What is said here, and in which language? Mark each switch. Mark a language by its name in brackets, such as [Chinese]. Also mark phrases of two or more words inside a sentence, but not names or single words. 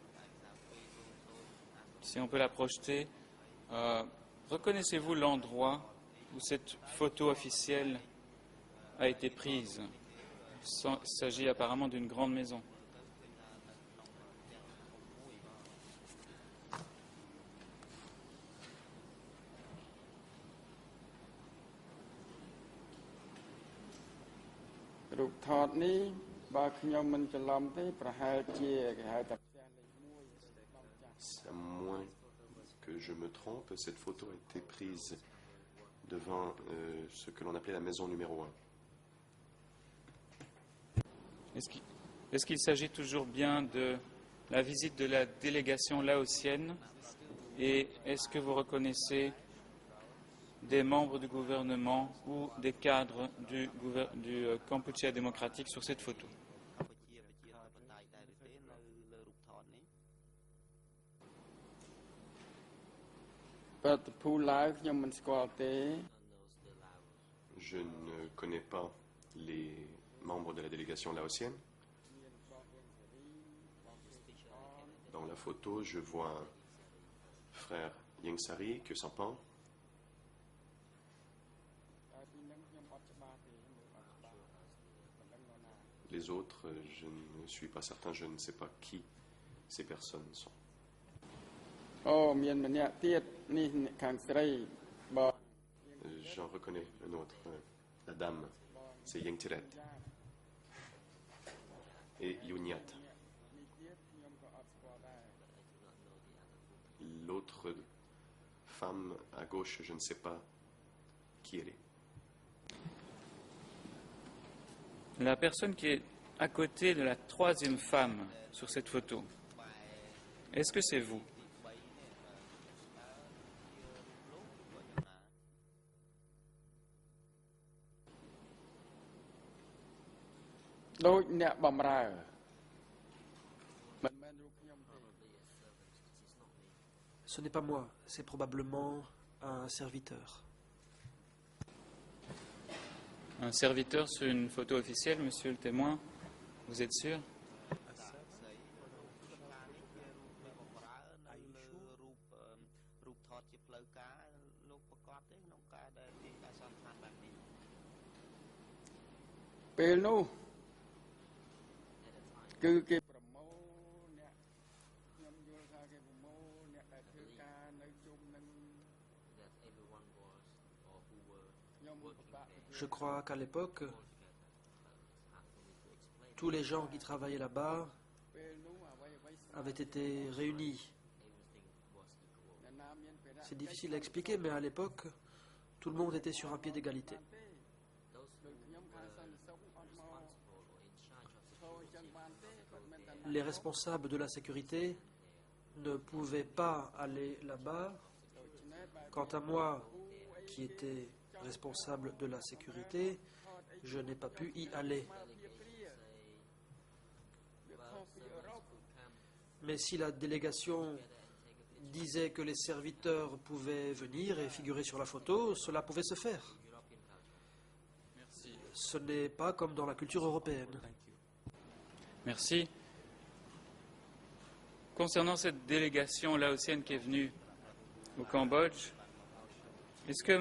[French] Si on peut la projeter, reconnaissez-vous l'endroit où cette photo officielle a été prise? Il s'agit apparemment d'une grande maison. [Khmer] Le រូបថតនេះបើខ្ញុំមិនច្រឡំទេប្រហែលជាគេហៅថាផ្ទះលេខ1 [French] À moins que je me trompe, cette photo a été prise devant ce que l'on appelait la maison numéro 1. Est-ce qu'il s'agit toujours bien de la visite de la délégation laotienne? Et est-ce que vous reconnaissez des membres du gouvernement ou des cadres du Kampuchea démocratique sur cette photo? [Khmer] ជាប្រជាធិបតេយ្យដែរឬទេនៅលើរូបថតនេះ ប្រតិភូឡាវខ្ញុំមិនស្គាល់ទេ [French] Je ne connais pas les membres de la délégation laotienne. Dans la photo, je vois frère Yang Sari, Khieu Samphan. [Khmer] តែពីនឹងខ្ញុំអត់ច្បាស់ទេមើលអត់ច្បាស់មិនដឹងនរណា [French] Les autres, je ne suis pas certain, je ne sais pas qui ces personnes sont. [Khmer] អូមានម្នាក់ទៀតនេះអ្នកខាងស្រីបង [French] J'en reconnais un autre, la dame, c'est Yang Tiret et Yunyat. [Khmer] នេះទៀតខ្ញុំក៏អត់ស្គាល់ដែរ [French] L'autre femme à gauche, je ne sais pas qui elle est. La personne qui est à côté de la troisième femme sur cette photo, est-ce que c'est vous? [Khmer] ដូចអ្នកបំរើមិនមែនរូបខ្ញុំទេ [French] Ce n'est pas moi, c'est probablement un serviteur. Un serviteur sur une photo officielle, monsieur le témoin, vous êtes sûr? [Khmer] រូបថតជាផ្លូវការលោកប្រកាសទេក្នុងការដែលការសន្និដ្ឋានបែបនេះ ពេលនោះគឺគេប្រមូលអ្នកខ្ញុំយល់ថាគេប្រមូលអ្នកដែលធ្វើការនៅជុំនឹងខ្ញុំពិបាក [French] Je crois qu'à l'époque, tous les gens qui travaillaient là-bas [Khmer] ពេលនោះអ្វីអ្វី [French] avaient été réunis. [Khmer] អ្នកណាមានភារៈ [French] C'est difficile à expliquer, mais à l'époque, tout le monde était sur un pied d'égalité. [Khmer] ដូចខ្ញុំខាងសន្តិសុខអត់មកចូលអញ្ចឹងបានទេគាត់មិនថា [French] Les responsables de la sécurité ne pouvaient pas aller là-bas. [Khmer] ដូច្នេះបែប [French] Quant à moi, qui était responsable de la sécurité, je n'ai pas pu y aller. [Khmer] វាខុសពីអឺរ៉ុប [French] Mais si la délégation disait que les serviteurs pouvaient venir et figurer sur la photo, cela pouvait se faire. Merci. Ce n'est pas comme dans la culture européenne. Merci. Concernant cette délégation laotienne qui est venue au Cambodge, est-ce que M.